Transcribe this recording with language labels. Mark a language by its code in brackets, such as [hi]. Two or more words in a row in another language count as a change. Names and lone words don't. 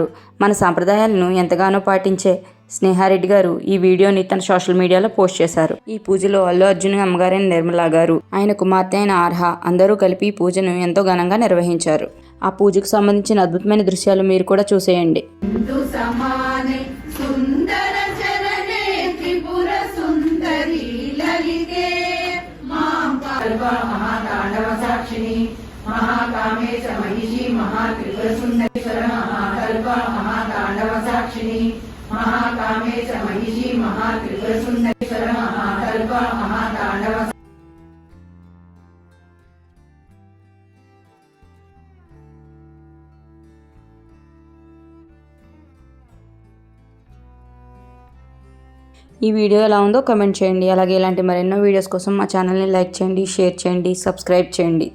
[te] మన సాంప్రదాయాలను ఎంతగానో పాటించే స్నేహారెడ్డి గారు ఈ వీడియోని తన సోషల్ మీడియాలో పోస్ట్ చేశారు. ఈ పూజలో అల్లు అర్జున్ అమ్మగారైన నిర్మలా గారు, ఆయన కుమార్తె అయిన ఆర్హ అందరూ కలిపి ఈ పూజను ఎంతో ఘనంగా నిర్వహించారు. ఆ పూజకు సంబంధించిన అద్భుతమైన దృశ్యాలు మీరు కూడా చూసేయండి. [sa] महाकामेश महिषी महात्रिपुर सुंदरेश्वर महाकल्प महातांडव साक्षिणी महाकामेश महिषी महात्रिपुर सुंदरेश्वर महाकल्प महातांडव [te] ఈ వీడియో ఎలా ఉందో కామెంట్ చేయండి. అలాగే ఇలాంటి మరెన్నో వీడియోస్ కోసం మా ఛానల్ని లైక్ చేయండి, షేర్ చేయండి, సబ్స్క్రైబ్ చేయండి.